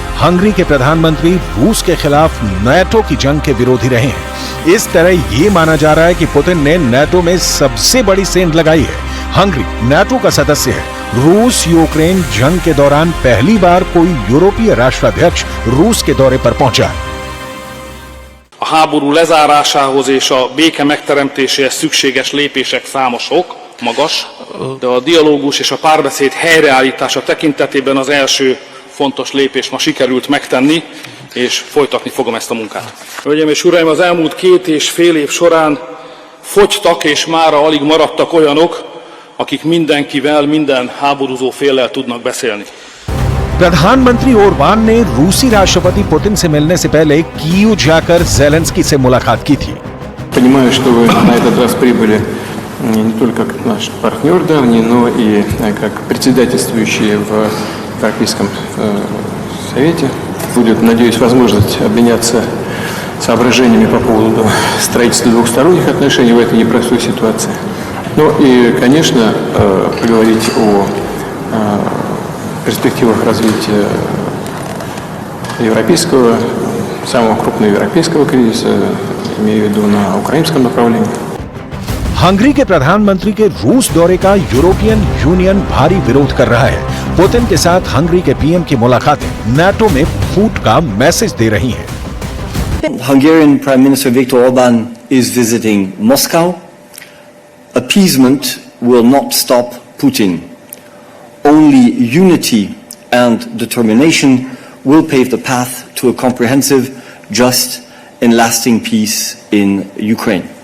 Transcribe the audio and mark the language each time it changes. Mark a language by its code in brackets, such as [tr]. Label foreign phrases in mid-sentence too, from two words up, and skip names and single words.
[hi] हंगरी के प्रधानमंत्री रूस के खिलाफ नाटो की जंग के विरोधी रहे हैं। इस तरह ये माना जा रहा है कि पुतिन ने नाटो में सबसे बड़ी सेंध लगाई है। हंगरी नाटो का सदस्य है। रूस यूक्रेन जंग के दौरान पहली बार कोई यूरोपीय राष्ट्राध्यक्ष रूस के दौरे पर पहुंचा है। [hu] A háború lezárásához és a béke megteremtéséhez szükséges lépések számosok, magas, de a dialógus és a párbeszéd helyreállítása tekintetében az első fontos lépést ma sikerült megtenni, és folytatni fogom ezt a munkát. Hölgyeim és uraim, az elmúlt 2,5 év során fogytak és mára alig maradtak olyanok, akik mindenkivel, minden háborúzó féllel tudnak beszélni. [hi] प्रधानमंत्री ओरबान ने रूसी राष्ट्रपति पुतिन से मिलने से पहले कीव जाकर जेलेंस्की से मुलाकात की थी। [ru] Понимаю, что вы на этот раз прибыли не только как наш партнер давний, но и как председательствующий в Европейском Совете. Будет, надеюсь, возможность обменяться соображениями по поводу строительства двухсторонних отношений в этой непростой ситуации. Ну и, конечно, поговорить о перспективах развития европейского, самого крупного европейского кризиса, имею в виду на украинском направлении. [hi] हंगरी के प्रधानमंत्री के रूस दौरे का यूरोपियन यूनियन भारी विरोध कर रहा है। पुतिन के साथ हंगरी के पीएम की मुलाकातें नाटो में फूट का मैसेज दे रही हैं। [en] Hungarian Prime Minister Viktor Orban is visiting Moscow. Appeasement will not stop Putin. Only unity and determination will pave the path to a comprehensive, just and lasting peace in Ukraine.